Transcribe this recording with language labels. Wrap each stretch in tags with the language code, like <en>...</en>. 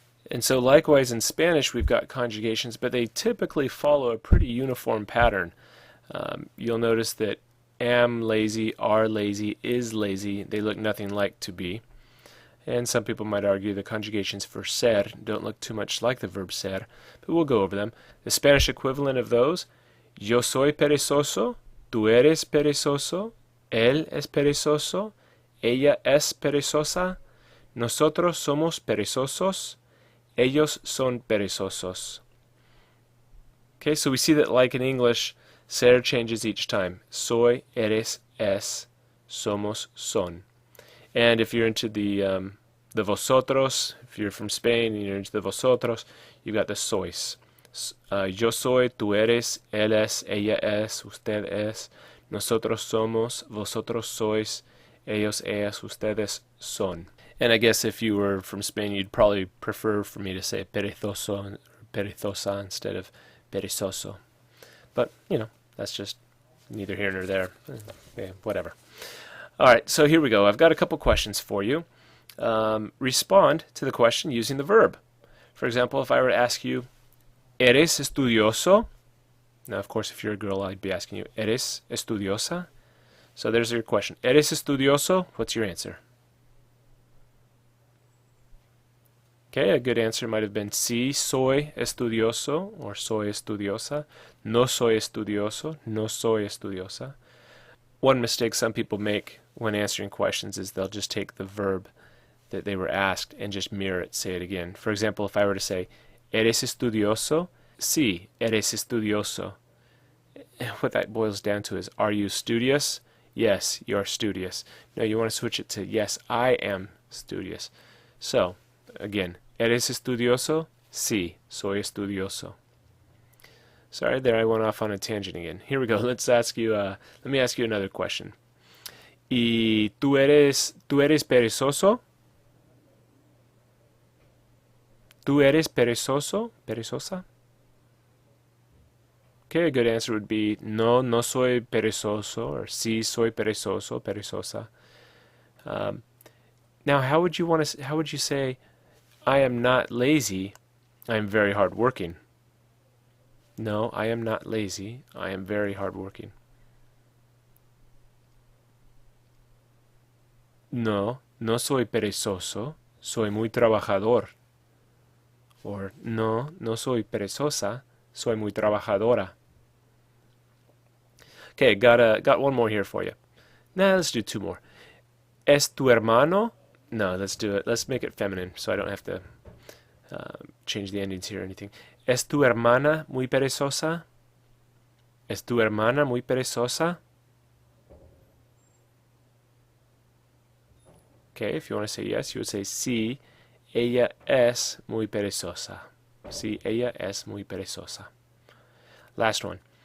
<en>And so likewise in Spanish we've got conjugations, but they typically follow a pretty uniform pattern. You'll notice that am lazy, are lazy, is lazy, they look nothing like to be. And some people might argue the conjugations for ser don't look too much like the verb ser, but we'll go over them. The Spanish equivalent of those,</en> <es>yo soy perezoso, tú eres perezoso, él es perezoso, ella es perezosa, nosotros somos perezosos, ellos son perezosos.</es> <en>Okay, so we see that like in English, ser changes each time.</en> <es>Soy, eres, es, somos, son.</es> <en>And if you're into the vosotros, if you're from Spain and you're into the vosotros, you've got the sois.</en> <es>Yo soy, tú eres, él es, ella es, usted es, nosotros somos, vosotros sois, ellos, ellas, ustedes son.</es> <en>And I guess if you were from Spain, you'd probably prefer for me to say perezoso or perezosa instead of perezoso. But, you know, that's just neither here nor there. Whatever. All right, so here we go. I've got a couple questions for you. Respond to the question using the verb. For example, if I were to ask you,</en> <es>¿Eres estudioso?</es> <en>Now, of course, if you're a girl, I'd be asking you,</en> <es>¿Eres estudiosa?</es> <en>So there's your question.</en> <es>¿Eres estudioso?</es> <en>What's your answer? Okay, a good answer might have been</en> <es>sí, soy estudioso,</es> <en>or</en> <es>soy estudiosa. No soy estudioso, no soy estudiosa.</es> <en>One mistake some people make when answering questions is they'll just take the verb that they were asked and just mirror it, say it again. For example, if I were to say,</en> <es>¿Eres estudioso? Sí, eres estudioso.</es> <en>What that boils down to is, are you studious? Yes, you're studious. No, you want to switch it to, yes, I am studious. So, again,</en> <es>¿Eres estudioso? Sí, soy estudioso.</es> <en>Sorry, there I went off on a tangent again. Here we go. Let me ask you another question.</en> <es>¿Y tú eres perezoso? ¿Tú eres perezoso? ¿Perezosa?</es> <en>Okay, a good answer would be</en> <es>no, no soy perezoso, or sí, soy perezoso, perezosa.</es> <en>Now, how would you say, I am not lazy, I am very hardworking? No, I am not lazy, I am very hardworking.</en> <es>No, no soy perezoso, soy muy trabajador. Or no, no soy perezosa, soy muy trabajadora.</es> <en>Okay, got one more here for you. Nah, let's do two more.</en> <es>¿Es tu hermano?</es> <en>No, let's do it. Let's make it feminine so I don't have to change the endings here or anything.</en> <es>¿Es tu hermana muy perezosa? ¿Es tu hermana muy perezosa?</es> <en>Okay, if you want to say yes, you would say</en> <es>sí, ella es muy perezosa. Sí, ella es muy perezosa.</es> <en>Last one.</en>